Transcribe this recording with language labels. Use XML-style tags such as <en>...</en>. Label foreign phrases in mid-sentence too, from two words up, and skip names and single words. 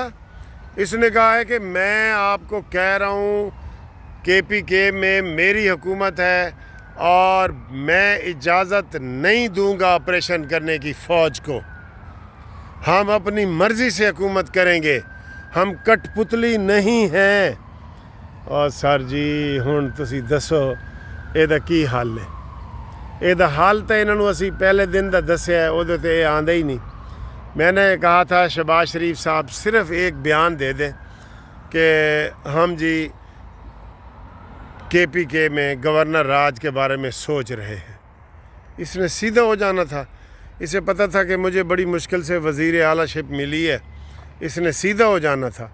<ur>اس نے کہا ہے کہ میں آپ کو کہہ رہا ہوں KPK میں میری حکومت ہے اور میں اجازت نہیں دوں گا آپریشن کرنے کی فوج کو. ہم اپنی مرضی سے حکومت کریں گے، ہم کٹ پتلی نہیں ہیں.</ur> <pa>اور سر جی ہن تسی دسو یہ کی حل ہے؟ یہ حل تو انہوں اسی پہلے دن دا دسیا ہے، وہ تے آندے ہی نہیں.</pa> <ur>میں نے کہا تھا شہباز شریف صاحب صرف ایک بیان دے دیں کہ ہم جی KPK میں گورنر راج کے بارے میں سوچ رہے ہیں. اس نے سیدھا ہو جانا تھا. اسے پتہ تھا کہ مجھے بڑی مشکل سے وزیر اعلیٰ شپ ملی ہے، اس نے سیدھا ہو جانا تھا.</ur>